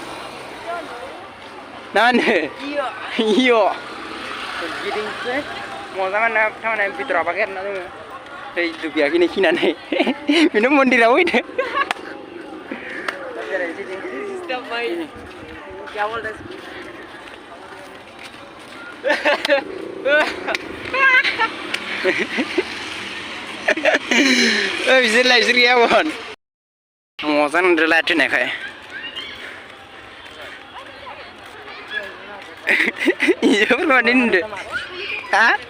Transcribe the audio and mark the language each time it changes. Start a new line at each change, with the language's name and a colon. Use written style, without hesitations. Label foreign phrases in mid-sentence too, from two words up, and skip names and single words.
Bodo: नानो इयो गिदिंसै मजा मोनो थांनाय भितराव हाबाखै आरोना जोङो दै दुगैयाखैनो खिनानै बेनो मन्दिराव फैदो बेरायनोसै जों
Hindi: क्या बोल रहे
Bodo: बिसोर गैयामोन मजा नांदों लाइट होनायखाय इजोफोर माने नुदो हा